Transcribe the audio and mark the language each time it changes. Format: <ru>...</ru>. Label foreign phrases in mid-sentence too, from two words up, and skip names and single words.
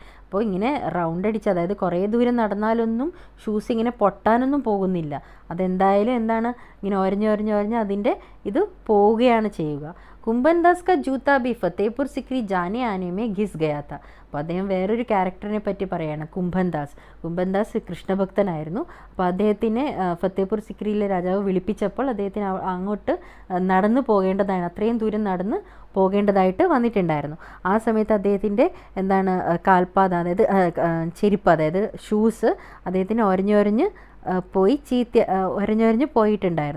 <ml>അപ്പോൾ ഇങ്ങനെ റൗണ്ട് അടിച്ച്, അതായത് കുറേ ദൂരം നടന്നാലൊന്നും ഷൂസ് ഇങ്ങനെ പൊട്ടാനൊന്നും പോകുന്നില്ല. അതെന്തായാലും എന്താണ് ഇങ്ങനെ ഒരഞ്ഞ് അതിൻ്റെ ഇത് പോവുകയാണ് ചെയ്യുക.</ml> <hi>കുംഭൻദാസ് का जूता भी फतेहपुर सिकरी जाने आने में घिस गया था.</hi> <ml>അപ്പോൾ അദ്ദേഹം വേറൊരു ക്യാരക്ടറിനെ പറ്റി പറയുകയാണ്, കുംഭൻദാസ് കൃഷ്ണഭക്തനായിരുന്നു. അപ്പോൾ അദ്ദേഹത്തിനെ ഫത്തേപൂർ സിക്രിയിലെ രാജാവ് വിളിപ്പിച്ചപ്പോൾ അദ്ദേഹത്തിന് അങ്ങോട്ട് നടന്നു പോകേണ്ടതാണ്, അത്രയും ദൂരം നടന്ന് പോകേണ്ടതായിട്ട് വന്നിട്ടുണ്ടായിരുന്നു. ആ സമയത്ത് അദ്ദേഹത്തിൻ്റെ കാൽപാദം, അതായത് ചെരുപ്പ്, അതായത് ഷൂസ് അദ്ദേഹത്തിന് ഒരഞ്ഞൊരഞ്ഞ് പോയിട്ടുണ്ടായിരുന്നു.</ml>